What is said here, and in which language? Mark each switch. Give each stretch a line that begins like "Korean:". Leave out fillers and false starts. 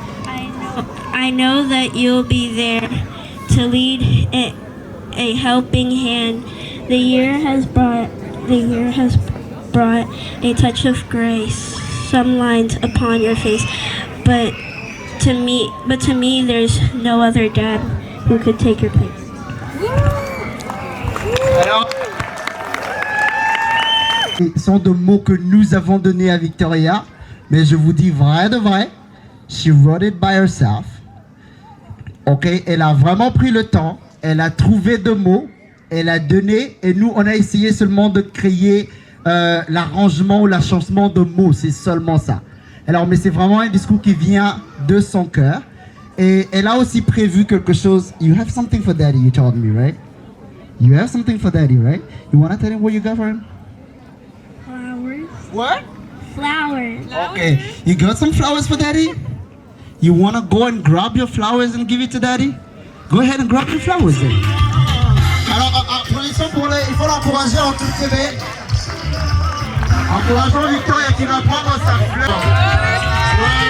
English: I know that you'll be there to lead a helping hand. The year has brought a touch of grace, some lines upon your face, but to me there's no other dad who could take your place.
French: Alors, ce sont des mots que nous avons donnés à Victoria, mais je vous dis vrai de vrai,
English: she wrote it by herself.
French: Ok, elle a vraiment pris le temps, elle a trouvé deux mots, elle a donné, et nous, on a essayé seulement de créer l'arrangement ou l'agencement de mots, c'est seulement ça. Alors, mais c'est vraiment un discours qui vient de son cœur. Et elle a aussi prévu quelque chose.
English: You have something for Daddy, you told me, right? You have something for Daddy, right? You want to tell him what you got for him? Flowers. What? Flowers. Okay, you got some flowers for Daddy? You want to go and grab your flowers and give it to Daddy? Go ahead and grab your flowers then.
French: Alors, applaudissons pour les... Il faut l'encourager en toute sévère. Encourageons Victoria qui va prendre sa fleur.